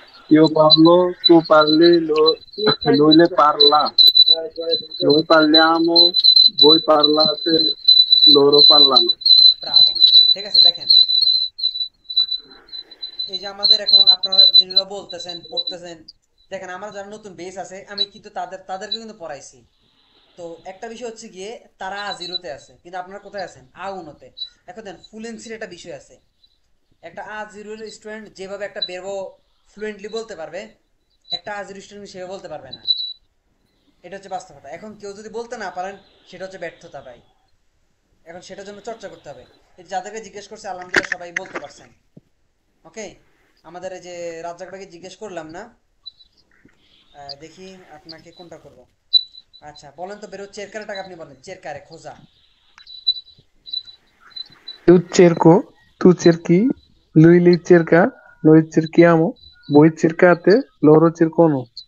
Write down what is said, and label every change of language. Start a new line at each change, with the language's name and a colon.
Italian: Io parlo, tu parli, lui le parla. Noi parliamo, voi parlate, loro parlano.
Bangla: Bravo ঠিক আছে দেখেন এই যে আমাদের এখন আপনারা যেগুলো বলতেছেন পড়তেছেন দেখেন আমার যারা নতুন বেস আছে আমি কিন্তু তাদেরকে কিন্তু পড়াইছি তো একটা বিষয় হচ্ছে গিয়ে তারা জিরোতে আছে কিন্তু আপনারা কোথায় আছেন আ উনোতে এখন দেন ফ্লুয়েন্সির একটা বিষয় আছে একটা আ জিরোর স্টুডেন্ট যেভাবে একটা বেরবো ফ্লুয়েন্টলি বলতে পারবে একটা আ জিরো স্টুডেন্ট সেভাবে বলতে পারবে না এটা হচ্ছে বাস্তবতা এখন কেউ যদি বলতে না পারেন সেটা হচ্ছে ব্যর্থতা ভাই এখন সেটার জন্য চর্চা করতে হবে এই যাদেরকে জিজ্ঞেস করছে আলহামদুলিল্লাহ সবাই বলতে পারছেন ওকে আমাদের এই যে রাজ্জাকটাকে জিজ্ঞেস করলাম না, দেখি আপনাকে কোনটা করব। আচ্ছা বলেন তো বেরো চেরকারেটাকে আপনি বলেন, চেরকারে খোঁজা।
Italian: Tu cerco, tu cerchi, lui li cerca, noi cerchiamo, voi cercate, loro cercano.